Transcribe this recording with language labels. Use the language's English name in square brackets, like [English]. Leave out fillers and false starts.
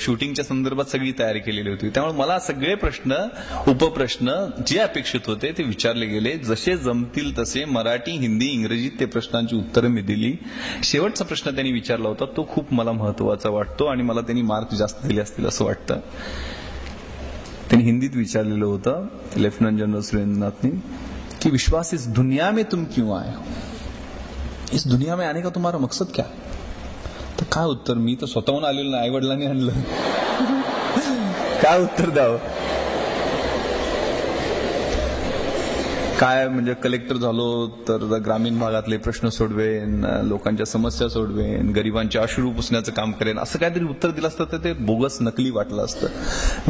[Marathi] शूटिंगच्या संदर्भात सगळी तयारी केलेली होती. त्यामुळे मला सगळे प्रश्न, उपप्रश्न जे अपेक्षित होते ते विचारले गेले. जसे जमतील तसे मराठी, हिंदी, इंग्रजीत ते प्रश्नांची उत्तरं मी दिली. शेवटचा प्रश्न त्यांनी विचारला होता तो खूप मला महत्वाचा वाटतो आणि मला त्यांनी मार्क जास्त दिले असतील असं वाटतं. त्यांनी हिंदीत विचारलेलं होतं [Hindi] लेफ्टनंट जनरल सुरेंद्रनाथनी की विश्वास, इस दुनिया में तुम क्यों आए हो, इस दुनिया में आने का तुम्हारा मकसद क्या. [Marathi] तर काय उत्तर, मी तर स्वतःहून आलेलो नाही, आई वडिलांनी आणलं. काय उत्तर द्यावं. काय म्हणजे कलेक्टर झालो तर ग्रामीण भागातले प्रश्न सोडवेन, लोकांच्या समस्या सोडवेन, गरिबांचे अश्रू पुसण्याचं काम करेन, असं काहीतरी उत्तर दिलं असतं तर ते बोगस नकली वाटलं असतं.